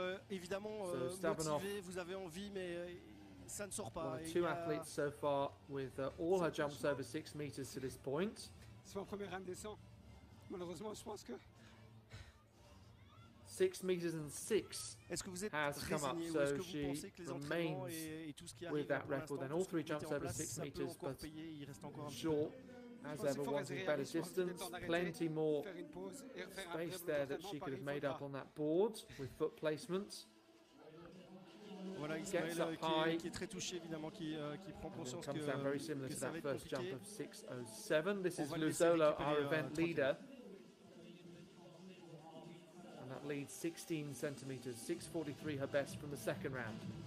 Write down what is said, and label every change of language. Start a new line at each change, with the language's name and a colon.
French: Évidemment motivé, vous avez envie, mais ça ne sort pas.
English: 2 athletes so far with all her jumps over 6 meters to this point.
French: C'est mon premier indécent. Malheureusement, je pense que
English: 6 meters and 6 has come up, so she remains with that record. Then all 3 jumps over 6 meters, but short as ever, wanting better distance. Plenty more space there that she could have made up on that board with foot placements. Gets up high,
French: qui est très touché évidemment, qui prend conscience
English: comes down very similar to that first jump of 6:07. This is Luzolo, our event leader, and that leads 16 centimeters, 6:43 her best from the second round.